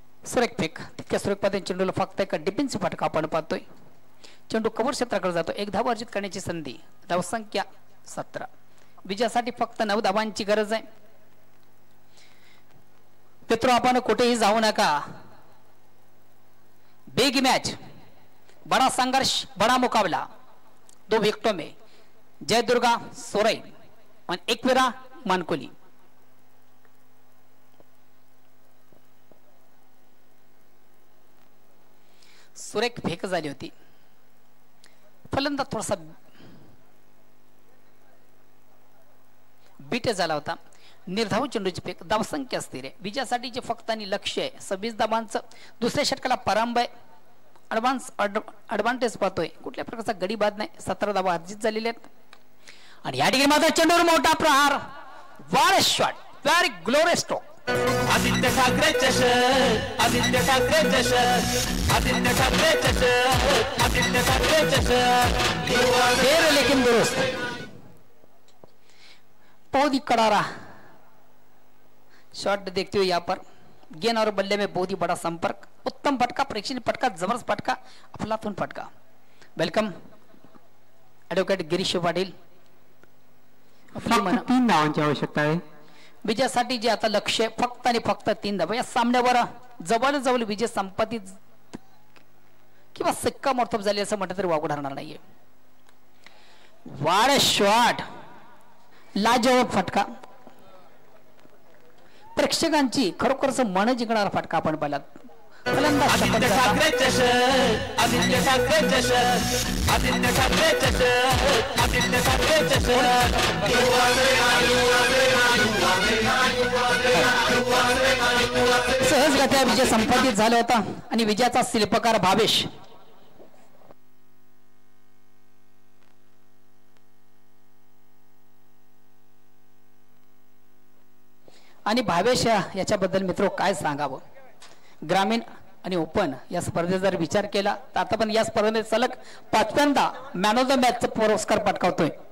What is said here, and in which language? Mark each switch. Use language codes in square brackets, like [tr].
[mr] सुरेख फेक, तितक्या सुरेख पद्धतीने चेंडूला फक्त एक डिफेन्सिव्ह फटका आपण पाहतोय. चेंडू कव्हर क्षेत्राकडे जातो. 1 धाव अर्जित करण्याची संधी. धावसंख्या 17. विजयासाठी फक्त 9 धावांची गरज आहे. मित्र आपण कुठेही जाऊ नका. [en] big match, [hi] बड़ा संघर्ष, बड़ा मुकाबला. 2 विकेटों में जय दुर्गा सोरई और एकवीरा मानकोली. [mr] सुरेख फेक झाली होती. फलंदाज थोडासा बीट झाला होता. निर्धाव चेंडूची फेक. धावसंख्या स्थिर आहे. विजयासाठी जे फक्त आणि लक्ष्य आहे 26 धावांचं. दुसऱ्या षटकाला प्रारंभ आहे. ॲडव्हान्टेज पाहतोय. कुठल्या प्रकारचा गडी बाद नाही. 17 धावा अर्जित झालेल्या आहेत. आणि या ठिकाणी मात्र चेंडूवर मोठा प्रहार. वार shot, [en] Very glorious stroke. [mr] Aditya Thackeray चषक, आदित्य ठाकरे चषक, आदित्य ठाकरे चषक, आदित्य ठाकरे चषक. फेर लेकिन दुरुस्त. [hi] बहुत ही करारा शॉट देखते हो यहाँ पर. गेंद और बल्ले में बहुत ही बड़ा संपर्क. [mr] उत्तम फटका, प्रेक्षणीय फटका, जबरदस्त फटका, अफलातून फटका. [en] Welcome advocate Girish Patil. [mr] 3 धावांची आवश्यकता आहे विजयासाठी. जे आता लक्ष्य फक्त आणि फक्त 3 धावा. या सामन्यावर जवळजवळ विजय संपादित किंवा सिक्का मोर्तब झाले असं म्हटलं तरी वावगं ठरणार नाहीये. वार शॉट, लाजवाब फटका, प्रेक्षकांची खरोखरच मन जिंकणारा फटका आपण पाहिला. आदित्य ठाकरे चषक, आदित्य ठाकरे चषक, आदित्य ठाकरे चषक, आदित्य ठाकरे चषक. सहजगत्या विजय संपादित झाला होता आणि विजयाचा शिल्पकार भावेश. आणि भावेश याच्याबद्दल मित्र काय सांगावं. ग्रामीण आणि ओपन या स्पर्धेत जर विचार केला तर आता पण या स्पर्धेत सलग 5व्यांदा मॅन ऑफ द मॅचचा पुरस्कार पटकावतोय.